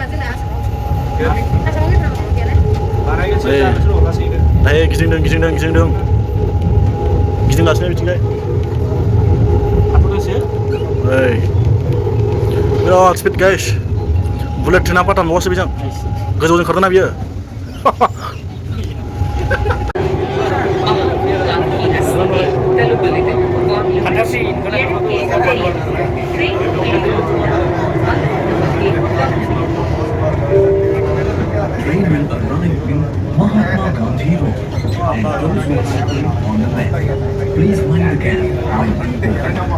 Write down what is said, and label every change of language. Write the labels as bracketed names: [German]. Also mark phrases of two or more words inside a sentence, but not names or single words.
[Bodo] दायो गिदिंगासिनो बिथिंजाय. बिराद स्पिड गाइस. बुलेट ट्रेना पाताम न'आवसो बेजों गोजौजों खारदोंना बियो. [English] Train will arrive in Mahatma Gandhi Road and those who are sitting on the left, please mind the gap while being open.